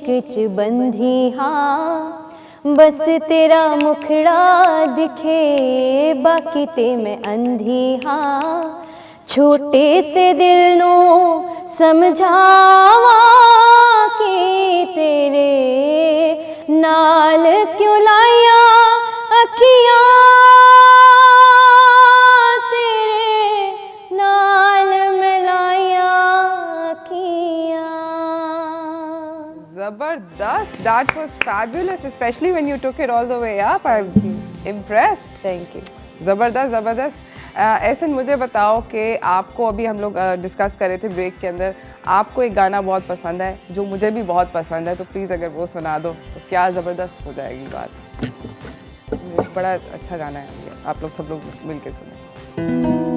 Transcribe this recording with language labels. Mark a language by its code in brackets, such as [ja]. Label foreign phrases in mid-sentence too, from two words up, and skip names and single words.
[pa] ਚ ਬੰਧੀ ਹਾਂ, ਬਸ ਤੇਰਾ ਮੁਖੜਾ ਦਿਖੇ ਬਾਕੀ ਤੇ ਮੈਂ ਅੰਧੀ ਹਾਂ, ਛੋਟੇ ਸੇ ਦਿਲ ਨੂ ਸਮਝਾਵਾ ਕਿ ਤੇਰੇ ਨਾਲ ਕਿਉਂ ਲਾਇਆ ਅੱਖੀਆਂ, ਤੇਰੇ ਨਾਲ ਮਿਲਾਇਆ ਅੱਖੀਆਂ। [hi] Zabardast. [en] That was fabulous, especially when you took it all the way up. I'm impressed. thank you. [hi] ज़बरदस्त ज़बरदस्त। एहसन मुझे बताओ कि आपको अभी हम लोग डिस्कस कर रहे थे ब्रेक के अंदर, आपको एक गाना बहुत पसंद है जो मुझे भी बहुत पसंद है, तो प्लीज़ अगर वो सुना दो तो क्या ज़बरदस्त हो जाएगी बात। बड़ा अच्छा गाना है ये, आप लोग सब लोग मिल के सुने।